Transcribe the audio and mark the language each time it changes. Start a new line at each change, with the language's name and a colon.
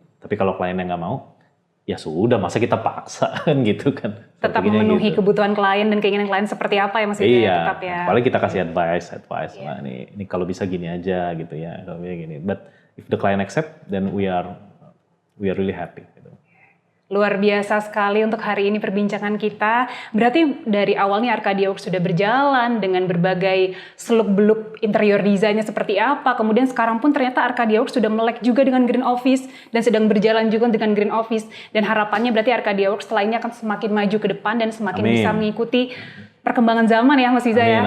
Indonesian: Tapi kalau kliennya nggak mau, ya sudah, masa kita paksa kan gitu kan. Tetap memenuhi kebutuhan klien dan keinginan klien seperti apa ya Mas Iza? Iya, tetap ya. Paling kita kasih advice. Nah, ini kalau bisa gini aja gitu ya, kalau bisa gini.
English: But if the client accept, then we are really happy.
Indonesian: Gitu. Luar biasa sekali untuk hari ini perbincangan kita. Berarti dari awalnya Arcadia Works sudah berjalan dengan berbagai seluk-beluk interior desainnya seperti apa. Kemudian sekarang pun ternyata Arcadia Works sudah melek juga dengan Green Office dan sedang berjalan juga dengan Green Office. Dan harapannya berarti Arcadia Works setelah ini akan semakin maju ke depan dan semakin bisa mengikuti perkembangan zaman ya Mas Iza ya.